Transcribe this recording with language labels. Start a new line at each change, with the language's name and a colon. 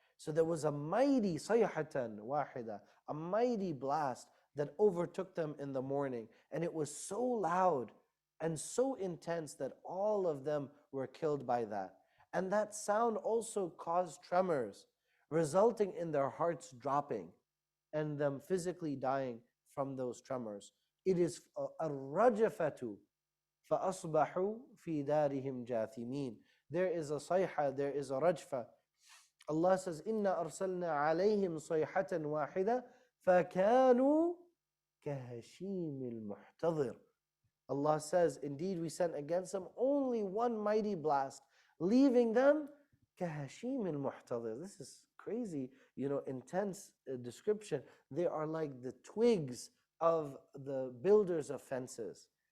English: So there was a mighty
Arabic: sayhatan wahida,
English: a mighty blast that overtook them in the morning. And it was so loud and so intense that all of them were killed by that. And that sound also caused tremors, resulting in their hearts dropping and them physically dying from those tremors. It is
Arabic: الرجفة فأصبحوا في دارهم جاثمين.
English: There is a sayha, there is a rajfa. Allah says,
Arabic: إِنَّا أَرْسَلْنَا عَلَيْهِمْ صَيْحَةً وَاحِدَةً فَكَانُوا كَهَشِيمِ الْمُحْتَضِرِ.
English: Allah says, indeed we sent against them only one mighty blast, leaving them
Arabic: كَهَشِيمِ الْمُحْتَضِرِ.
English: This is crazy, intense description. They are like the twigs of the builders of fences.